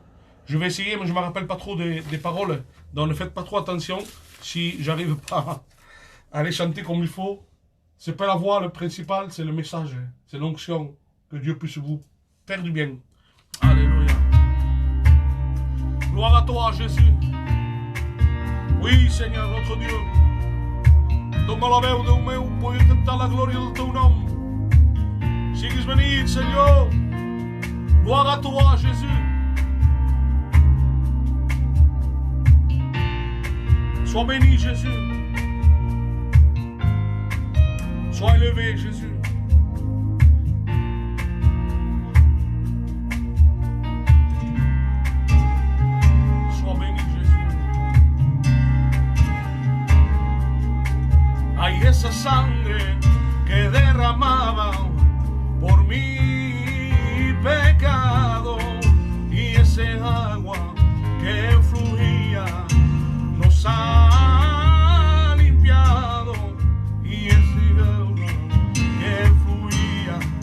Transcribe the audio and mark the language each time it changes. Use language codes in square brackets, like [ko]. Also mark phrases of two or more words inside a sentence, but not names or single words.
[fr] Je vais essayer, mais je ne me rappelle pas trop des paroles. Donc ne faites pas trop attention si j'arrive pas à les chanter comme il faut. C'est pas la voix le principal, c'est le message. C'est l'onction. Que Dieu puisse vous faire du bien. Alléluia. Gloire à toi, Jésus. Oui, Seigneur, notre Dieu. [ca] Toma la veu Déu meu, vull cantar la glòria del teu nom. Siguis benit, Senyor. [fr] Gloire à toi, Jésus. Sois béni, Jésus. Sois élevé, Jésus. Sois béni, Jésus. [es] Hay esa sangre que derramaba por mi pecado y ese agua que fluía nos ha limpiado y ese agua que fluía